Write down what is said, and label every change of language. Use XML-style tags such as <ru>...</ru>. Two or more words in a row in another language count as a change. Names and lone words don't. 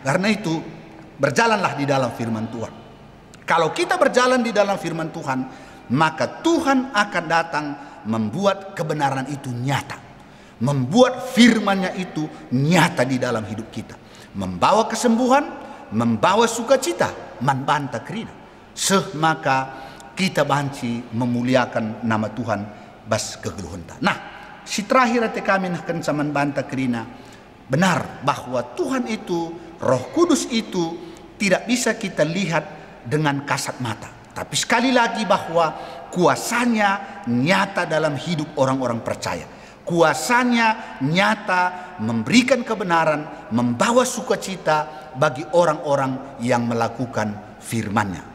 <id>Karena itu berjalanlah di dalam firman Tuhan. Kalau kita berjalan di dalam firman Tuhan, maka Tuhan akan datang membuat kebenaran itu nyata. Membuat firman-Nya itu nyata di dalam hidup kita. Membawa kesembuhan, membawa sukacita,</id> <btx>manbanta krina. Maka kita banci</btx> <id>memuliakan nama Tuhan</id> <btx>bas kegeluhunta. Nah, si terakhir ate kami nakkan sa manbanta krina.</btx> <id>Benar bahwa Tuhan itu, Roh Kudus itu tidak bisa kita lihat dengan kasat mata. Tapi sekali lagi bahwa kuasanya nyata dalam hidup orang-orang percaya. Kuasanya nyata memberikan kebenaran, membawa sukacita bagi orang-orang yang melakukan firman-Nya.</id>